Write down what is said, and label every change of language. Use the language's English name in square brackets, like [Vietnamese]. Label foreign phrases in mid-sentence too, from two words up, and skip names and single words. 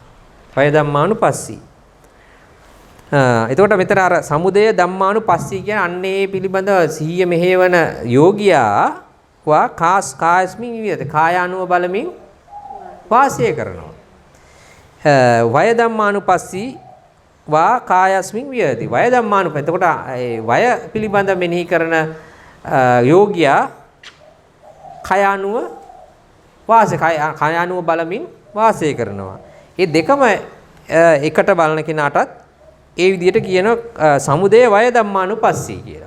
[Pali] වය ධම්මානුපස්සී. [Sinhala] එතකොට මෙතන අර [Pali] සමුදය ධම්මානුපස්සී [Sinhala] කියන අන්නේ පිළිබඳව සිහිය මෙහෙවන යෝගියා [Pali] කායස්මින් විහෙත [Sinhala] කායානුව බලමින් වාසය කරනවා. [Pali] වය ධම්මානුපස්සී වා කායස්මින් විහෙති. වය ධම්මානුපස්සී. [Sinhala] එතකොට වය පිළිබඳ මෙනෙහි කරන යෝගියා කායානුව බලමින් වාසය කරනවා. මේ දෙකම එකට බලන කෙනාටත් ඒ විදිහට කියන [Pali] සමුදය වය ධම්මානුපස්සී [Sinhala] කියලා.